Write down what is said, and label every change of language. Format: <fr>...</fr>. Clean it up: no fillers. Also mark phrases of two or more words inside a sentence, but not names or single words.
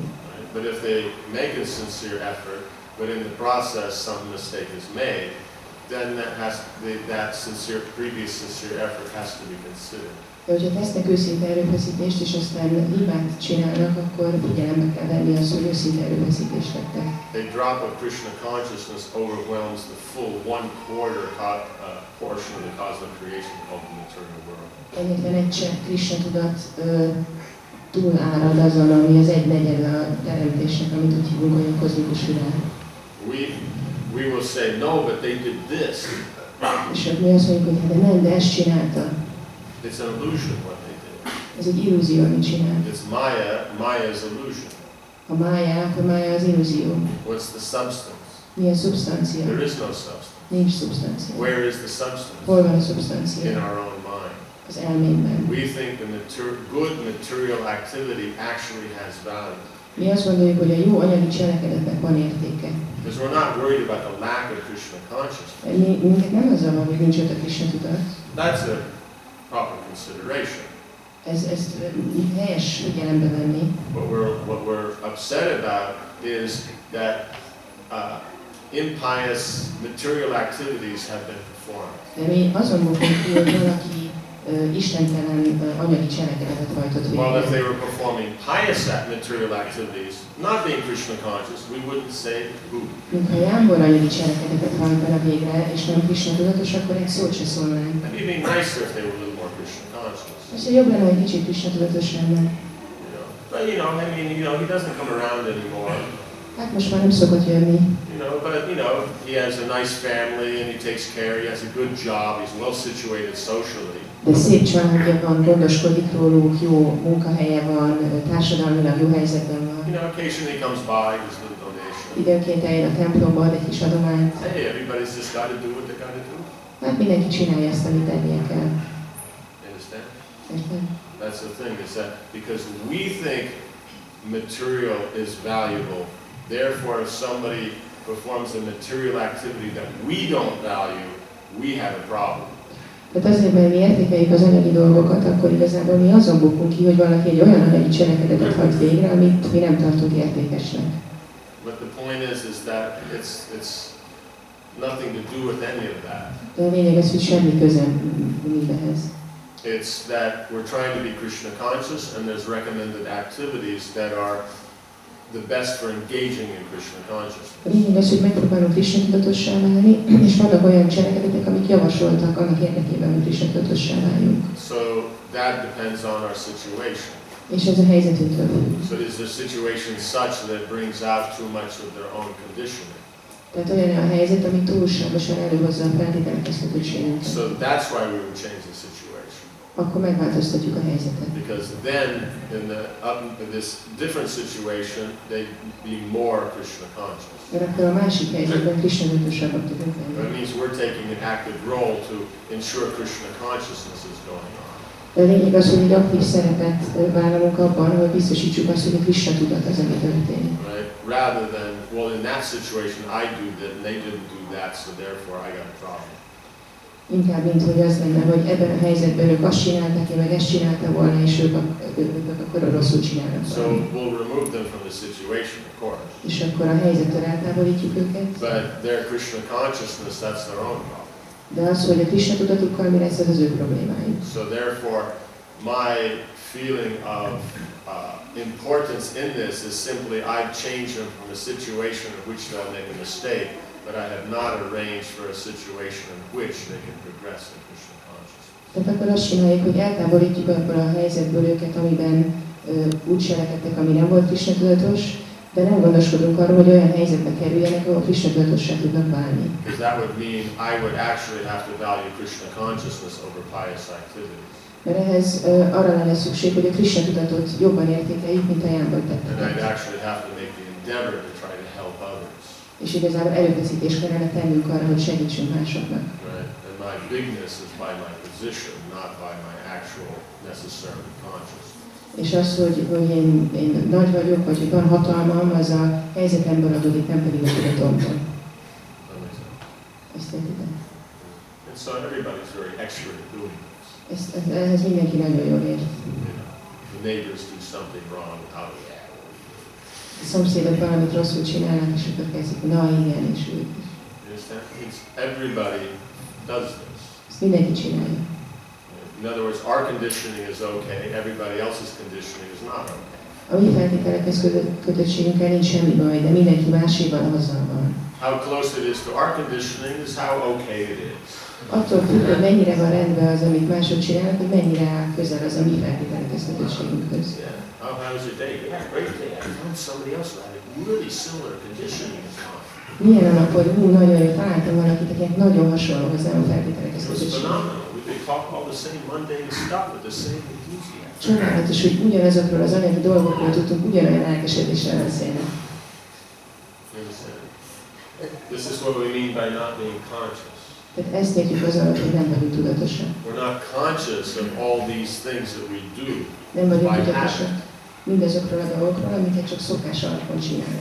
<en>Right? But if they make a sincere effort, but in the process some mistake is made, then that previous sincere effort has to be considered.</en> <hu>De hogyha tesznek őszinte erőfeszítést, és aztán hibát csinálnak, akkor figyelembe kell venni azt, hogy őszinte erőfeszítést tettek.</hu> <en>A drop of Krishna consciousness overwhelms the full 1/4 portion of the cosmic creation called the material world.</en> <hu>Egyetlen egy csepp Krishna tudat túlárad azon, ami az 1/4 a teremtésnek, amit úgy hívunk, hogy a kozmikus világ.</hu> <en>We will say, no, but they did this.</en> <hu>És mi azt mondjuk, hogy de nem, de ezt csinálta.</hu> <en>It's an illusion what they did.</en> <hu>Ez egy illúzió, amit csinál.</hu> <en>It's Maya's illusion.</en> <hu>A mája, akkor mája az illúzió.</hu> <en>What's the substance?</en> <hu>Mi a szubstancia?</hu> <en>There is no substance.</en> <hu>Nincs szubstancia.</hu> <en>Where is the substance?</en> <hu>Hol van a szubstancia?</hu> <en>In our own mind.</en> <hu>Az elménkben.</hu> <en>We think the good material activity actually has value.</en> <hu>Mi azt gondoljuk, hogy a jó anyagi cselekedetnek van értéke.</hu> <en>Because we're not worried about the lack of Krishna consciousness.</en> <hu>Minket nem az van, hogy nincs ott a Krishna tudat.</hu> <en>That's a proper consideration.</en> <hu>Ezt helyes figyelembe venni.</hu> <en>What we're upset about is that impious material activities have been performed.</en> <hu>De mi azon bukunk ki, hogy valaki istentelen anyagi cselekedetet hajtott végre.</hu> <en>Well, if they were performing pious material activities, not being Krishna conscious, we wouldn't say who.</en> <hu>Mintha jámbor anyagi cselekedetet hajtana végre, és nem Krishna tudatos, akkor egy szót se szólnánk.</hu> <en>It'd be nicer if they were a little more Krishna conscious.</en> <hu>És jobb lenne, hogy kicsit Krishna tudatos lenne.</hu> <en>But he doesn't come around anymore.</en> <hu>Hát most már nem szokott jönni.</hu> <en>He has a nice family and he takes care, he has a good job, he's well situated socially.</en> <hu>De szép családja van, gondoskodik róluk, jó munkahelye van, társadalmilag jó helyzetben van.</hu> <en>Occasionally he comes by, gives a little donation.</en> <hu>Időnként eljön a templomba, ad egy kis adományt.</hu> <en>Hey, everybody's just got to do what they got to do.</en> <hu>Hát mindenki csinálja ezt, amit tennie kell.</hu> <en>Understand?</en> <hu>Érted?</hu> <en>That's the thing, is that because we think material is valuable, therefore if somebody performs a material activity that we don't value, we have a problem.</en> <hu>Tehát azért, mert mi értékeljük az anyagi dolgokat, akkor igazából mi azon bukunk ki, hogy valaki egy olyan anyagi cselekedetet hajt végre, amit mi nem tartunk értékesnek.</hu> <en>But the point is that it's nothing to do with any of that.</en> <hu>De a lényeg az, hogy semmi közem mindehez.</hu> <en>It's that we're trying to be Krishna conscious and there's recommended activities that are the best for engaging in Krishna consciousness.</en> <hu>A lényeg az, hogy megpróbálunk Krishna tudatossá válni, és vannak olyan cselekedetek, amik javasoltak annak érdekében, hogy Krishna tudatossá váljunk.</hu> <en>So that depends on our situation.</en> <hu>És ez a helyzetünktől függ.</hu> <en>So is the situation such that it brings out too much of their own conditioning?</en> <hu>Tehát olyan a helyzet, ami túlságosan előhozza a feltételezhetőségünket.</hu> <en>So that's why we would change the situation.</en> <hu>Akkor megváltoztatjuk a helyzetet.</hu> <en>Because then, in this different situation, they'd be more Krishna conscious.</en> <hu>Mert akkor a másik helyzetben Krishna tudatosabbak tudunk</hu> <en>That</en> <hu>lenni.</hu> <en>means we're taking an active role to ensure Krishna consciousness is going on.</en> <hu>De a lényeg az, hogy egy aktív szerepet vállalunk abban, hogy biztosítsuk azt, hogy a Krishna tudat az, ami történik.</hu> <en>Right? Rather than, well, in that situation I do that and they didn't do that, so therefore I got a problem.</en> <hu>Inkább, mint hogy az lenne, hogy ebben a helyzetben ők azt csinálták, én meg ezt csinálta volna, és ők akkor rosszul csinálnak</hu> <en>So</en> <hu>valamit.</hu> <en>we'll remove them from the situation, of course.</en> <hu>És akkor a helyzettől eltávolítjuk őket.</hu> <en>But their Krishna consciousness, that's their own problem.</en> <hu>De az, hogy a Krishna tudatukkal mi lesz, az az ő problémájuk.</hu> <en>So therefore, my feeling of importance in this is simply I've changed them from a situation in which they'll make a mistake, but I have not arranged for a situation in which they can progress in Krishna consciousness.</en> <hu>Tehát akkor azt csináljuk, hogy eltávolítjuk abból a helyzetből őket, amiben úgy cselekedtek, ami nem volt Krishna tudatos, de nem gondoskodunk arról, hogy olyan helyzetbe kerüljenek, ahol Krishna tudatossá tudnak válni.</hu> <en>Because that would mean I would actually have to value Krishna consciousness over pious activities.</en> <hu>Mert ehhez arra lenne szükség, hogy a Krishna tudatot jobban értékeljük, mint a jámbor</hu> <en>And I'd</en> <hu>tetteket.</hu> <en>actually have to make the endeavor to try to help others.</en> <hu>És igazából erőfeszítést kellene tennünk arra, hogy segítsünk másoknak.</hu> <en>Right? And my bigness is by my position, not by my actual necessary consciousness.</en> <hu>És az, hogy én nagy vagyok, vagy hogy van hatalmam, az a helyzetemből adódik, nem pedig a tudatomból.</hu> <en>That makes sense.</en> <hu>Ezt értitek?</hu> <en>And so everybody's very expert at doing this.</en> <hu>Ehhez mindenki nagyon jól ért.</hu> <en>You know, the neighbors do something wrong, out of that.</en> <hu>A szomszédok valamit rosszul csinálnak, és akkor kezdik, na igen, és ők is.</hu> <en>You understand? It means everybody does this.</en> <hu>Ezt mindenki csinálja.</hu> <en>In other words, our conditioning is okay, everybody else's conditioning is not okay.</en> <hu>A mi feltételekhez kötöttségünkkel nincs semmi baj, de mindenki máséval azzal van.</hu> <en>How close it is to our conditioning is how okay it is.</en> <hu>Attól függ, hogy mennyire van rendben az, amit mások csinálnak, hogy mennyire áll közel az a mi feltételekhez kötöttségünkhöz.</hu> <en>Yeah. Oh, how was your day? Yeah, great day. I found somebody else who had a really similar conditioning as mine.</en> <hu>Milyen a nap, hogy nagyon jó, találtam valakit, akinek nagyon hasonló hozzám a feltételekhez</hu> <en>It was</en> <hu>kötöttség.</hu> <en>phenomenal. We could talk all the same mundane stuff with the same enthusiasm.</en> <hu>Csodálatos, hogy ugyanazokról az anyagi dolgokról tudtunk ugyanolyan lelkesedéssel beszélni.</hu> <en>You understand? This is what we mean by not being conscious.</en> <hu>Tehát ezt értjük az alatt, hogy nem vagyunk tudatosak.</hu> <en>We're not conscious of all these things that we do</en> <hu>Nem vagyunk</hu> <en>by</en> <hu>tudatosak</hu> <en>habit.</en> <hu>mindazokról a dolgokról, amiket csak szokás alapon csinálunk.</hu>